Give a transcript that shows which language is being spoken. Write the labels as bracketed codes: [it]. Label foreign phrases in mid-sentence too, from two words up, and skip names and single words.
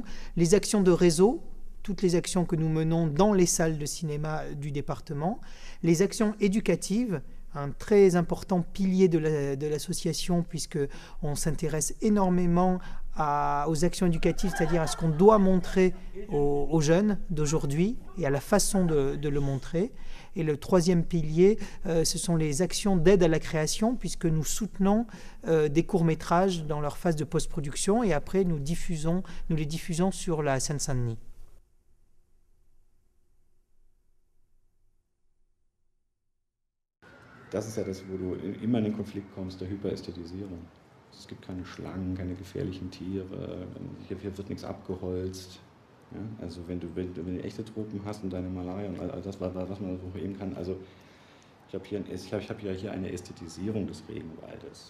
[fr] Les actions de réseau, toutes les actions que nous menons dans les salles de cinéma du département, les actions éducatives, un très important pilier de l'association puisqu'on s'intéresse énormément aux actions éducatives, c'est-à-dire à ce qu'on doit montrer aux jeunes d'aujourd'hui et à la façon de le montrer. Et le troisième pilier, ce sont les actions d'aide à la création, puisque nous soutenons des courts-métrages dans leur phase de post-production et après nous les diffusons sur la Seine-Saint-Denis. [de] Das ist ja das, wo du immer in den Konflikt kommst, der Hyperästhetisierung. Es gibt keine Schlangen, keine gefährlichen Tiere, hier wird nichts abgeholzt. Ja? Also wenn du echte Tropen hast und deine Malaria und all das, was man so eben kann, also ich habe hier eine Ästhetisierung des Regenwaldes.